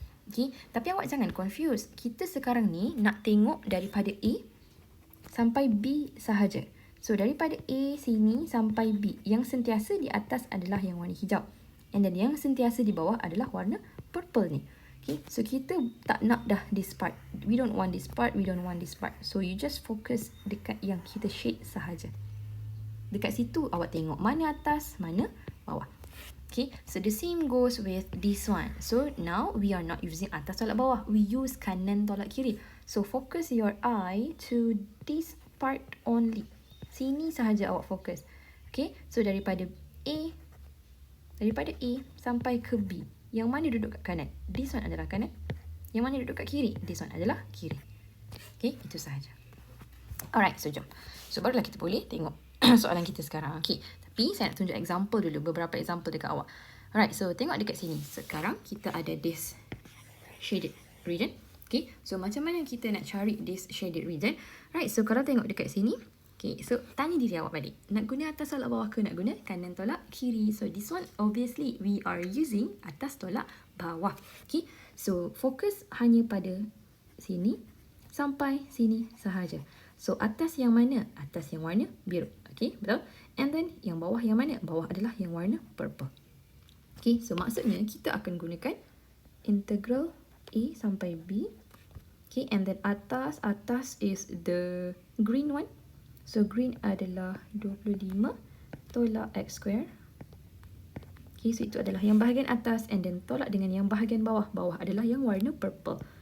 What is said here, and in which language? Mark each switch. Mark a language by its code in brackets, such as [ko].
[ms] Okay, tapi awak jangan confuse. Kita sekarang ni nak tengok daripada A sampai B sahaja. So daripada A sini sampai B, yang sentiasa di atas adalah yang warna hijau. And then yang sentiasa di bawah adalah warna purple ni. Okay, so kita tak nak dah [en] this part. We don't want this part, we don't want this part. So you just focus [ms] dekat yang kita shade sahaja. Dekat situ awak tengok mana atas, mana bawah. Okay, [en] so the same goes with this one. So now we are not using [ms] atas tolak bawah. [en] We use [ms] kanan tolak kiri. [en] So focus your eye to this part only. [ms] Sini sahaja awak fokus. Okay, so daripada A sampai ke B, yang mana duduk kat kanan? [en] This one [ms] adalah kanan. Yang mana duduk kat kiri? This one adalah kiri. Okay, itu sahaja. Alright, so jom. So barulah kita boleh tengok soalan kita sekarang. Okay, tapi saya nak tunjuk example dulu, beberapa example dekat awak. Alright, so tengok dekat sini. Sekarang kita ada [en] this shaded region. [ms] Okay, so macam mana kita nak cari [en] this shaded region? [ms] Right, so kalau tengok dekat sini, okay, so tanya diri awak balik. Nak guna atas tolak bawah ke nak guna kanan tolak kiri? [en] So this one obviously we are using [ms] atas tolak bawah. Okay, so fokus hanya pada sini sampai sini sahaja. So atas yang mana? Atas yang warna biru. Okay, betul? And then yang bawah yang mana? Bawah adalah yang warna purple. Okay, so maksudnya kita akan gunakan integral A sampai B. [en] Okay, and then [ms] atas [en] is the green one. [ms] So green adalah 25 tolak x square. Okay, so itu adalah yang bahagian atas, [en] and then [ms] tolak dengan yang bahagian bawah. Bawah adalah yang warna purple.